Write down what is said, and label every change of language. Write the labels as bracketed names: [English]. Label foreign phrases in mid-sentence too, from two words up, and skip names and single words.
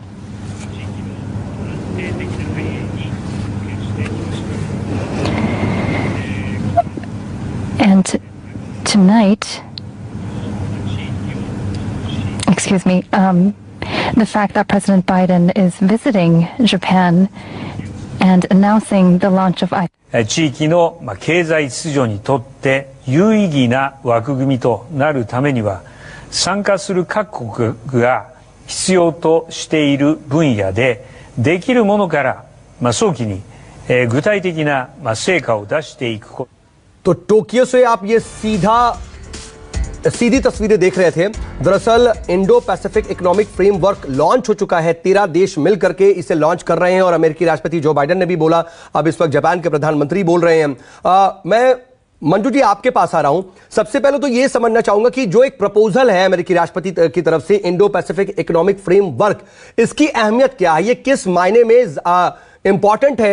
[English] And tonight, the fact that President Biden is visiting Japan and announcing the launch of IPEF. [Japanese] 地域の経済秩序にとって有意義な枠組みとなるためには、参加する各国が必要としている分野でできるものから早期に具体的な成果を出していくこと。 [Hindi] तो टोक्यो से आप ये सीधी तस्वीरें देख रहे थे। दरअसल इंडो पैसिफिक इकोनॉमिक फ्रेमवर्क लॉन्च हो चुका है। 13 देश मिलकर के इसे लॉन्च कर रहे हैं और अमेरिकी राष्ट्रपति जो बाइडेन ने भी बोला, अब इस वक्त जापान के प्रधानमंत्री बोल रहे हैं। मैं मंजू जी आपके पास आ रहा हूं। सबसे पहले तो यह समझना चाहूंगा कि जो एक प्रपोजल है अमेरिकी राष्ट्रपति की तरफ से इंडो पैसिफिक इकोनॉमिक फ्रेमवर्क, इसकी अहमियत क्या है, ये किस मायने में इंपॉर्टेंट है?